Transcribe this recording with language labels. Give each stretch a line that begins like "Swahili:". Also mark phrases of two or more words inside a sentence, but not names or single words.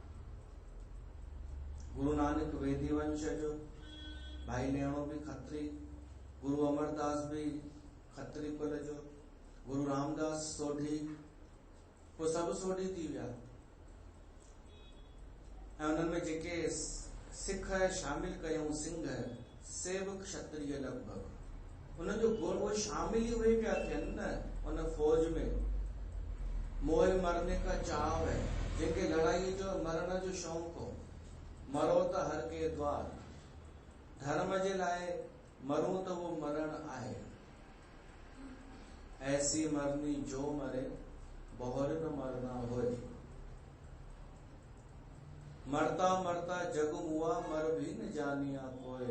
Sindhi: गुरु नानक वेदी वंश जो, भाई लेणो भी खत्री, गुरु अमरदास भी खत्री कुल जो, गुरु रामदास सोढ़ी, वो सब सोढ़ी थी विया। ऐं उन्हनि में जेके सिख शामिल कयूं सिंह, से भी क्षत्रिय लगभग, उन्हनि जो गुण वो शामिल ही हुए पिया थियनि न उन फौज में।
Hindi: मोह मरने का चाव है,
Sindhi: जेके लड़ाई जो मरण जो शौक़ हो,
Hindi: मरो तो हर के द्वार,
Sindhi: धर्म जे लाइ मरूं तो वो मरण आहे।
Hindi: ऐसी मरनी जो मरे बहुर न मरना होए। मरता मरता जग मुआ मर भी न जानिया कोय।